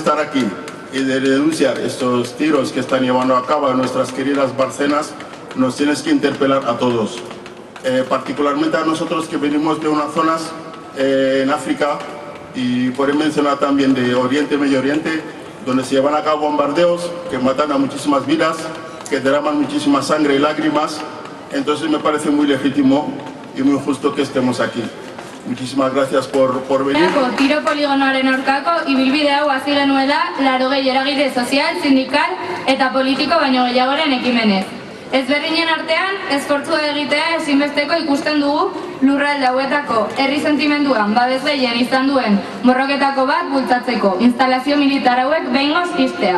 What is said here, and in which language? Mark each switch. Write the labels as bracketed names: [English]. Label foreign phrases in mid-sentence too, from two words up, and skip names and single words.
[Spanish] estar aquí y de denunciar estos tiros que están llevando a cabo nuestras queridas Barcenas nos tienes que interpelar a todos, particularmente a nosotros que venimos de unas zonas en África, y por mencionar también de Oriente, Medio Oriente, donde se llevan a cabo bombardeos que matan a muchísimas vidas, que derraman muchísima sangre y lágrimas. Entonces me parece muy legítimo y muy justo que estemos aquí. Muchísimas gracias por venir. [Basque] Tiro poligonoaren aurkako ibilbide hau hasi genuela 80 eragile sozial, sindikal eta politiko baino gehiagoren ekimenez. Ezberdinen artean, esfortzua egitea ezinbesteko ikusten dugu lurralde hauetako herri sentimenduan babes gehien izan duen borroketako bat bultzatzeko, instalazio militar hauek behingoz ixtea.